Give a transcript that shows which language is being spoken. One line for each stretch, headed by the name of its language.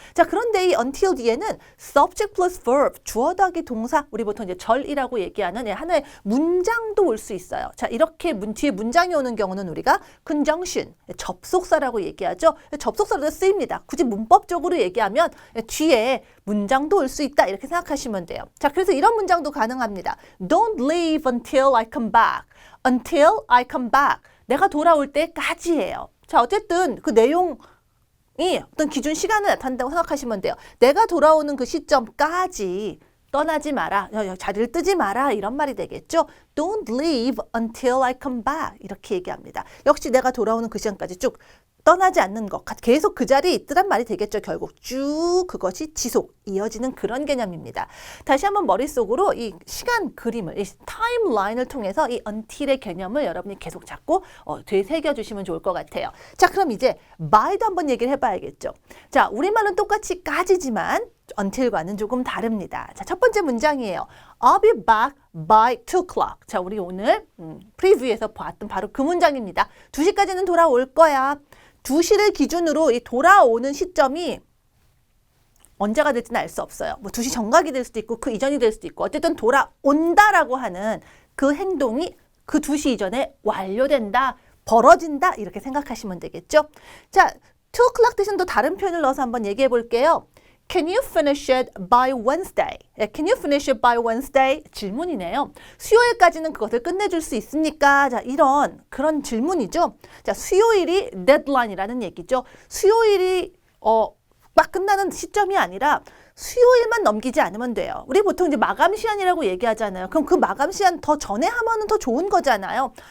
Korean: 자, 그런데 이 until 뒤에는
English: subject plus verb,
Korean: 주어 더하기 동사, 우리 보통 이제 절이라고 얘기하는 하나의 문장도 올 수 있어요. 자, 이렇게 뒤에 문장이 오는 경우는 우리가 conjunction, 접속사라고 얘기하죠. 접속사로도 쓰입니다. 굳이 문법적으로 얘기하면 뒤에 문장도 올 수 있다 이렇게 생각하시면 돼요. 자, 그래서 이런 문장도 가능합니다.
English: Don't leave until I come back. Until I come back.
Korean: 내가 돌아올 때까지예요. 자, 어쨌든 그 내용이 어떤 기준 시간을 나타낸다고 생각하시면 돼요. 내가 돌아오는 그 시점까지 떠나지 마라, 자리를 뜨지 마라 이런 말이 되겠죠.
English: Don't leave until I come back
Korean: 이렇게 얘기합니다. 역시 내가 돌아오는 그 시간까지 쭉 떠나지 않는 것, 계속 그 자리에 있더란 말이 되겠죠. 결국 쭉 그것이 지속, 이어지는 그런 개념입니다. 다시 한번 머릿속으로 이 시간 그림을, 이 타임라인을 통해서 이 until의 개념을 여러분이 계속 잡고 되새겨 주시면 좋을 것 같아요. 자, 그럼 이제 by도 한번 얘기를 해봐야겠죠. 자, 우리말은 똑같이 까지지만 until과는 조금 다릅니다. 자, 첫 번째 문장이에요.
English: I'll be back by 2 o'clock.
Korean: 자, 우리 오늘 프리뷰에서 봤던 바로 그 문장입니다. 2시까지는 돌아올 거야. 2시를 기준으로 이 돌아오는 시점이 언제가 될지는 알 수 없어요. 뭐 2시 정각이 될 수도 있고 그 이전이 될 수도 있고 어쨌든 돌아온다라고 하는 그 행동이 그 2시 이전에 완료된다, 벌어진다 이렇게 생각하시면 되겠죠. 자, 2 o'clock 대신 또 다른 표현을 넣어서 한번 얘기해 볼게요.
English: Can you finish it by Wednesday? Can you finish it by Wednesday?
Korean: 질문이네요. 수요일까지는 그것을 끝내줄 수 있습니까? 자, 그런 질문이죠. 자, 수요일이 데드라인이라는 얘기죠. 수요일이 막 끝나는 시점이 아니라 수요일만 넘기지 않으면 돼요. 우리 보통 이제 마감 시한이라고 얘기하잖아요. 그럼 그 마감 시한 더 전에 하면은 더 좋은 거잖아요.